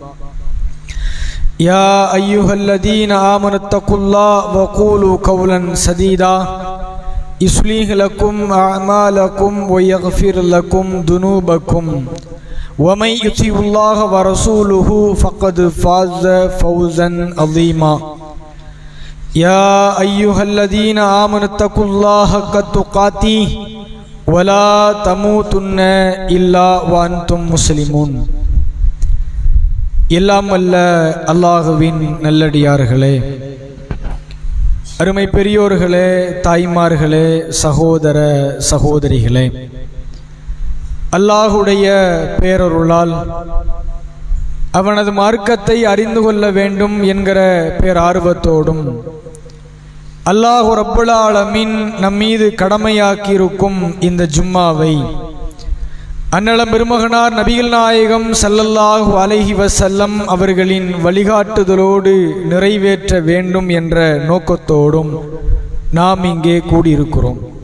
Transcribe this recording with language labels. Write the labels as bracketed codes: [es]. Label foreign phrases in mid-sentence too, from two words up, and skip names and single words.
[ar] يا أيها الذين آمنوا اتقوا الله وقولوا قولا سديدا يصلح لكم أعمالكم ويغفر لكم ذنوبكم ومن يطع الله ورسوله فقد فاز فوزا عظيما. يا أيها الذين آمنوا اتقوا الله حق تقاته ولا تموتن إلا وأنتم مسلمون. [ta] எல்லாம் வல்ல அல்லாஹ்வின் நல்லடியார்களே, அருமை பெரியோர்களே, தாய்மார்களே, சகோதர சகோதரிகளே, அல்லாஹுடைய பேரருளால் அவனது மார்க்கத்தை அறிந்து கொள்ள வேண்டும் என்கிற பேரார்வத்தோடும் [ar] الله رب العالمين [ta] நம்மீது கடமையாக்கியிருக்கும் இந்த ஜும்மாவை அன்னலம் பெருமகனார் நபிகள் நாயகம் [ar] صلى الله عليه وسلم [ta] அவர்களின் வழிகாட்டுதலோடு நிறைவேற்ற வேண்டும் என்ற நோக்கத்தோடும் நாம் இங்கே கூடியிருக்கிறோம்.